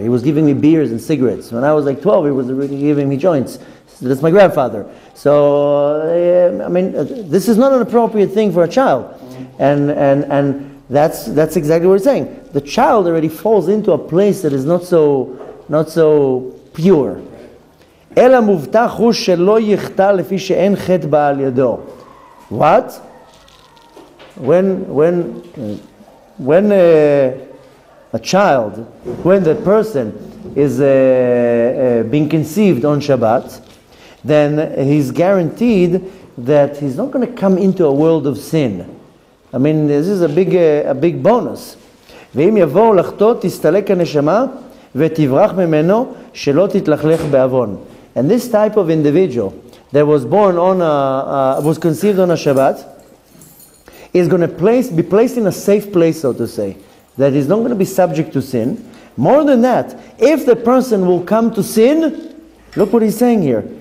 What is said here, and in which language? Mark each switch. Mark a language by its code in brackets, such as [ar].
[en] He was giving me beers and cigarettes. When I was like 12, he was already giving me joints. So that's my grandfather. So, I mean, this is not an appropriate thing for a child. And that's exactly what it's saying. The child already falls into a place that is not so pure. [he] אלא מובטח הוא שלא יחטא לפי שאין חטא בא על ידו. [en] What? When a child, when the person is being conceived on Shabbat, then he's guaranteed that he's not going to come into a world of sin. I mean, this is a big bonus. [he] ואם יבואו לחטוא, תסתלק הנשמה ותברח ממנו שלא תתלכלך בעוון. [en] And this type of individual that was born was conceived on a Shabbat is going to be placed in a safe place, so to say, that is not going to be subject to sin. More than that, if the person will come to sin, look what he's saying here.